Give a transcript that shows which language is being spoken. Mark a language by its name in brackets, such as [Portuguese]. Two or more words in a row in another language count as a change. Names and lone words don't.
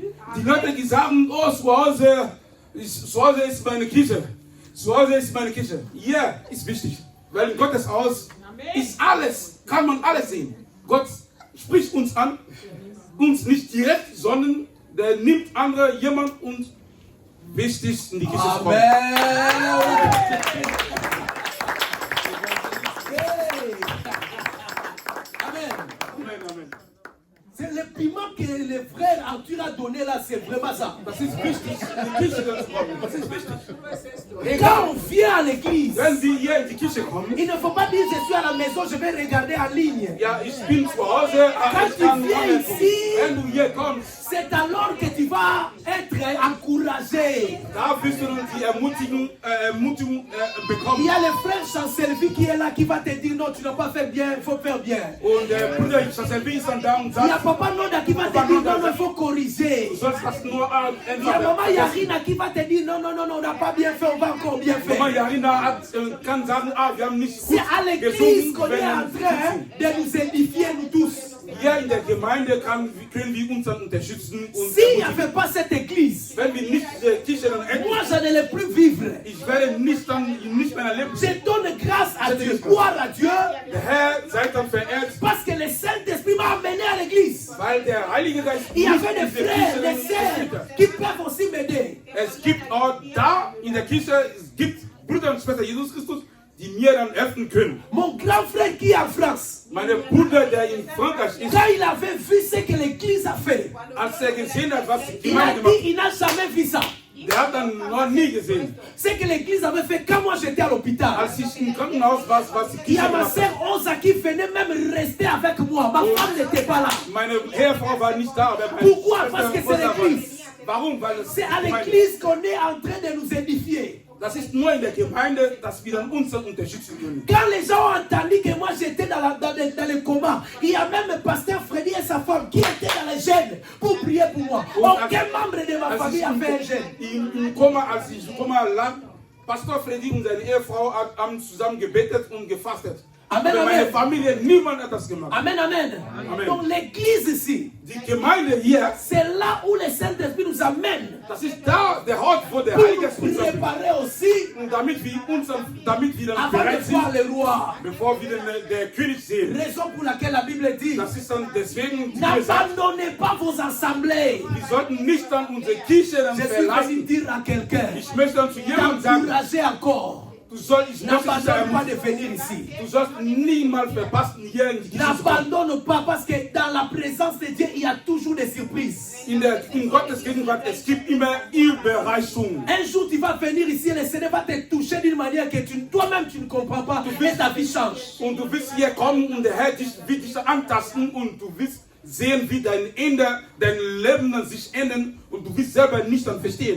[German] Die Leute, die sagen, oh, zu Hause ist meine Kirche. Zu Hause ist meine Kirche. Hier ist wichtig, weil in Gottes Haus ist alles, kann man alles sehen. Gott spricht uns an, uns nicht direkt, sondern der nimmt andere jemand und wichtig in die Kirche zu kommen. Amen. [French] C'est le piment que le frère Arthur a donné là, c'est vraiment ça. [German] Das ist wichtig, in die Kirche dann zu kommen. Das ist wichtig. [French] Et quand on vient à l'église, [German] Wenn wir hier in die Kirche kommen, [French] il ne faut pas dire je suis à la maison, je vais regarder en ligne. [German] ja, ich bin zu Hause, [French] Quand tu viens ici, [German] wenn du hier kommst, [French] c'est alors que tu vas être encouragé. [German] da wirst du dann die Ermutigung [French] Il y [German] bekommen. [French] a le frère Chancelvi qui est là, qui va te dire non, tu n'as pas fait bien, il faut faire bien. [German] Und der Bruder Chancelvi ist dann da und [French] Il y a [German] sagt, [French] Papa Noda qui va te dire non, non, il faut corriger. [German] du sollst das nur [French] Il y a Maman Yarina qui va te dire non, non, non, non, on n'a pas bien fait, on va encore bien [German] Mama [French] faire. [German] Yarina kann sagen, wir haben nicht [French] C'est [German] gut [French] à l'église [German] gesungen, [French] qu'on est en train de nous édifier, nous tous. [German] hier in der Gemeinde können wir uns dann unterstützen und [French] S'il n'y avait pas cette église, [German] wenn wir nicht die Kirche dann hätten, [French] moi je n'allais plus vivre. [German] ich werde nicht mehr leben. [French] Je donne grâce à Dieu, gloire à Dieu, [German] Der Herr sei dann verehrt, [French] parce que le Saint-Esprit m'a amené à l'église. [German] weil der Heilige Geist [French] Il y [German] mich [French] avait [German] in [French] des [German] diese [French] frères, [German] Kirche [French] des [German] dann [French] sœurs [German] geführt hat. [French] qui peuvent aussi m'aider. [German] Es gibt auch da in der Kirche, es gibt Brüder und Schwestern Jesus Christus, die mir dann helfen können. [French] Mon grand frère qui est en France, [German] Meine Bruder, der in Frankreich ist, [French] quand il avait vu ce que l'église a fait, [German] als er gesehen hat, was die [French] il a [German] Gemeinde gemacht [French] dit il n'a jamais vu ça. [German] hat, der hat dann noch nie gesehen. [French] Ce que l'église avait fait quand moi j'étais à l'hôpital. [German] Als ich im Krankenhaus war, was die [French] Il y [German] Kirche [French] a ma [German] gemacht [French] sœur [German] hat. [French] Osa qui venait même rester avec moi. Ma femme n'était pas là. [German] Meine Ehefrau war nicht da, aber meine [French] Pourquoi? [German] Schwester [French] Parce que c'est [German] Rosa war- [French] l'église. [German] Warum? Weil es [French] C'est à [German] die Gemeinde- [French] l'église qu'on est en train de nous édifier. [German] Das ist nur in der Gemeinde, dass wir dann uns dann unterstützen können. [French] Quand les gens ont entendu que moi j'étais dans le coma, il y a même le pasteur Freddy et sa femme qui étaient dans les gènes pour prier pour moi. Aucun membre de ma famille a fait un gène. [German] Im Koma, als ich im Koma lag, Pastor Freddy und seine Ehefrau haben zusammen gebetet und gefastet. Amen, Aber meine amen. Familie, niemand hat das gemacht. Amen, amen. Amen. [French] Donc l'église ici, [German] Die Gemeinde hier, [French] c'est là où le Saint-Esprit nous amène [German] das ist da der Ort, wo der [French] pour [German] Heilige Geist [French] nous [German] uns dann- [French] préparer aussi [German] und damit wir dann [French] avant de [German] bereit [French] voir [German] sind, [French] le roi. [German] bevor wir der König sehen. [French] Raison pour laquelle la Bible dit, [German] Das ist dann deswegen, die Bibel sagt, [French] n'abandonnez pas vos assemblées. [German] wir sollten nicht dann unsere Kirche dann [French] Je suis venu [German] verlassen. [French] dire à quelqu'un, [German] Ich möchte dann zu jemandem sagen, [French] d'encourager encore. [German] ich möchte dich [French] N'abandonne pas [German] ermutigen, [French] de venir ici. [German] du sollst niemals verpassen, hier in die Kirche zu kommen. [French] N'abandonne pas parce que dans la présence de Dieu, il y a toujours des surprises. [German] In Gottes Gegenwart, es gibt immer Überraschungen. [French] Un jour, tu vas venir ici et le Seigneur va te toucher d'une manière que toi-même tu ne comprends pas et ta vie change. [German] Und du wirst hier kommen und der Herr wird dich antasten und du wirst sehen, wie dein Leben dann sich ändern und du wirst selber nicht dann verstehen.